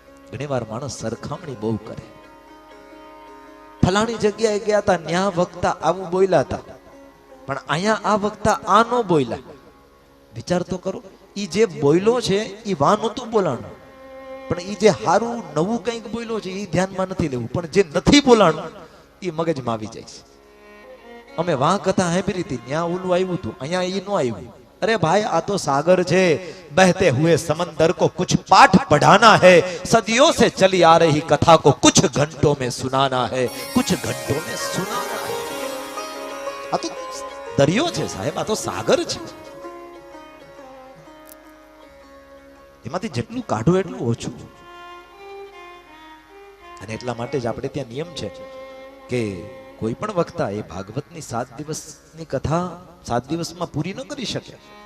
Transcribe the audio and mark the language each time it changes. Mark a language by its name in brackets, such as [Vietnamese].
[Gujarati] ઘણી વાર માણસ સરખામણી બહુ કરે. ફલાણી જગ્યાએ ગયા હતા, ન્યા વક્તા આવું બોલ્યા હતા, પણ અહીંયા આ વક્તા આ નો બોલ્યા. વિચાર તો કરો, ઈ જે બોલ્યો છે ઈ વા નહોતું બોલાણું, પણ ઈ જે હારું નવું કંઈક બોલ્યો છે ઈ ધ્યાનમાં નથી લેવું, પણ જે નથી બોલાણું ઈ મગજમાં આવી જાય છે. અમે વાં કથા સાંભળી હતી, ન્યા ઓલું આવ્યું હતું, અહીંયા ઈ નો આવ્યું. [Hindi] अरे भाई [Gujarati] आ तो सागर છે, [Hindi] बहते हुए समंदर को कुछ पाठ पढ़ाना है, सदियों से चली आ रही कथा को कुछ घंटों में सुनाना है, कुछ घंटों में सुनाना है. [Gujarati] आ तो दरियो છે સાહેબ, આ તો સાગર છે. એમાંથી જેટલું કાઢો એટલું ઓછું. અને એટલા માટે જ આપણે ત્યાં નિયમ છે કે કોઈ પણ વક્તા એ ભાગવતની 7 દિવસની કથા 7 દિવસમાં પૂરી ન કરી શકે.